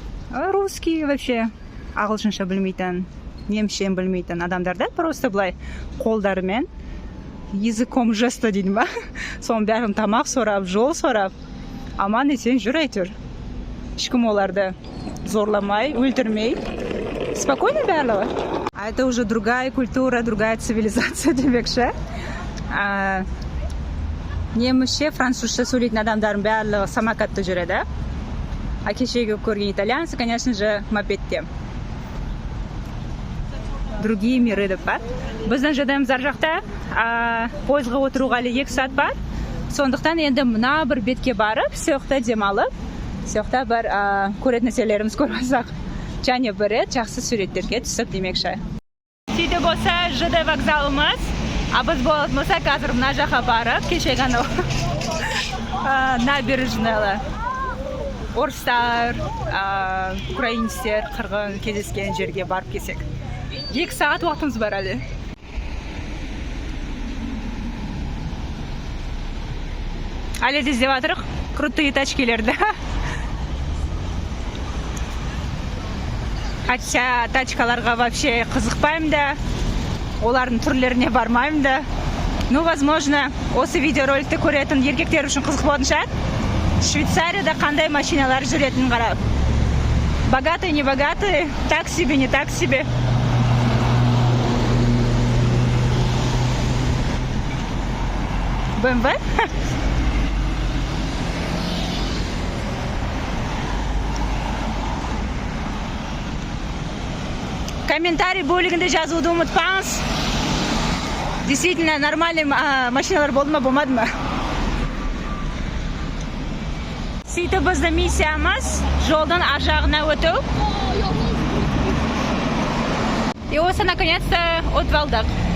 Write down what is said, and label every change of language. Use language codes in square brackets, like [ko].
[ru] Русский вообще [kk] ағылшынша білмейтін, немшен білмейтін адамдарда просто былай қолдарымен [ru] языком жеста [kk] дейді ма? Соның бәрін тамақ сорап, жол сорап, аман есен жүр әйтеуір. Ешкім оларды зорламай, өлтірмей, спокойно барлығы. [ru] А это уже другая культура, другая цивилизация [kk] демекші. Немісше, французша сөйлейтін адамдардың барлығы самокатта жүреді. А кешегі көрген [ru] итальянцы, конечно же, [kk] мопедте. [ru] Другие миры [kk] деп бар. Біздің жадамыз ар жақта пойызға отыруға әлі 2 сағат бар. Сондықтан енді мына бір бетке барып, соқта демалып, соқта бір көретін нәрселеріміз көріп алсақ, және бірі жақсы суреттерге түсіп демекші. Сөйтіп болса, ЖД вокзалымыз, біз болса қазір мына жаққа барып, кешегі анау набережныйлы орыстар, украинецтер, қырғын кездескен жерге барып келсек. 2 сағат уақытымыз бар әлі. Әлі де іздеп жатырық крутые тачкелерді. Хотя тачкаларға вообще қызықпаймын да, олардың түрлеріне бармаймын да. [ru] Ну, возможно, [kk] осы видеороликті көретін еркектер үшін қызық болатын шығар. Швейцарияда қандай машиналар жүретінін қарап. [ru] Богатый, не богатый, так себе, не так себе. [en] BMW? [kk] Комментарий бөлігінде жазуды ұмытпаңыз. [ru] Действительно нормальный [kk] машиналар болды ма, болмады ма? Сөйтіп біздің миссиямыз жолдың ар жағына өту. И осы наконец-то өтіп алдық.